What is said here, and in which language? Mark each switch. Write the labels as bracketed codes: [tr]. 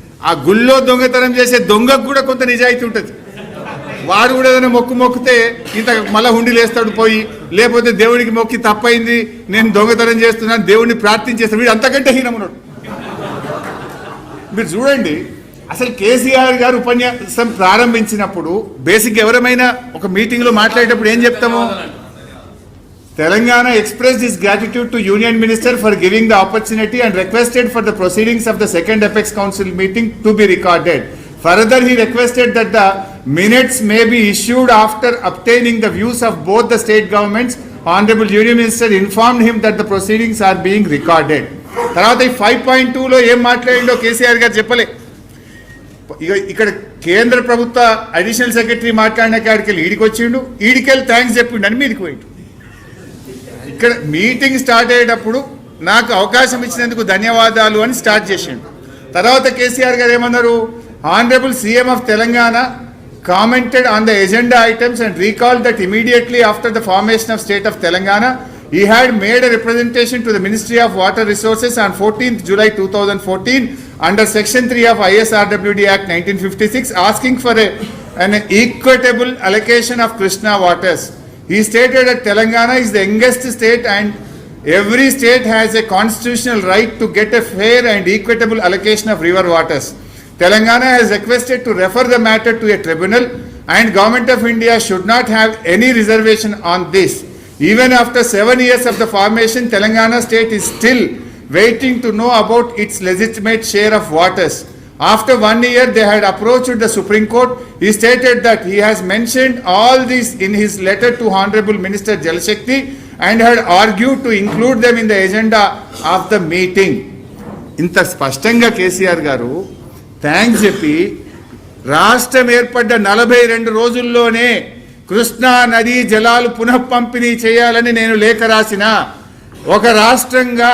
[te] ఆ గుళ్ళో దొంగతనం చేసే దొంగకు కూడా కొంత నిజాయితీ ఉంటుంది. వాడు కూడా ఏదైనా మొక్కితే ఇంత మళ్ళా హుండీలు వేస్తాడు పోయి, లేకపోతే దేవుడికి మొక్కి తప్పైంది నేను దొంగతనం చేస్తున్నాను దేవుడిని ప్రార్థించేస్తాడు. వీడు అంతకంటే హీనమున్నాడు. మీరు చూడండి, అసలు కేసీఆర్ గారు ఉపన్యాసం ప్రారంభించినప్పుడు బేసిక్ ఎవరైనా ఒక మీటింగ్లో మాట్లాడేటప్పుడు ఏం చెప్తాము? [en] Telangana expressed its gratitude to Union Minister for giving the opportunity and requested for the proceedings of the second Apex Council meeting to be recorded. Further, he requested that the minutes may be issued after obtaining the views of both the state governments. Honorable Union Minister informed him that the proceedings are being recorded. [te] తర్వాత ఈ 5.2లో ఏం మాట్లాడిండో కేసీఆర్ గారు చెప్పలే. ఇక్కడ కేంద్ర ప్రభుత్వ additional secretary మాట్లాడిన కాడికి వెళ్ళి ఈడికి వచ్చిండు, ఈడికెళ్ళి థ్యాంక్స్ చెప్పిండు అని మీదికి పోయిండు. ఇక్కడ మీటింగ్ స్టార్ట్ అయ్యేటప్పుడు నాకు అవకాశం ఇచ్చినందుకు ధన్యవాదాలు అని స్టార్ట్ చేసిండు. తర్వాత కేసీఆర్ గారు ఏమన్నారు? [en] Honorable CM of Telangana commented on the agenda items and recalled that immediately after the formation of state of Telangana, he had made a representation to the Ministry of Water Resources on 14th July 2014 under section 3 of ISRWD Act 1956 asking for an equitable allocation of Krishna waters. He stated that Telangana is the youngest state and every state has a constitutional right to get a fair and equitable allocation of river waters. Telangana has requested to refer the matter to a tribunal and Government of India should not have any reservation on this. Even after 7 years of the formation, Telangana state is still waiting to know about its legitimate share of waters. After 1 year, they had approached the Supreme Court. He stated that he has mentioned all this in his letter to Honorable Minister Jal Shakti and had argued to include them in the agenda of the meeting. [te] ఇంత స్పష్టంగా కేసీఆర్ గారు thanks చెప్పి రాష్ట్రం ఏర్పడ్డ 42 రోజుల్లోనే కృష్ణా నదీ జలాలు పునః పంపిణీ చేయాలని నేను లేఖ రాసిన ఒక రాష్ట్రంగా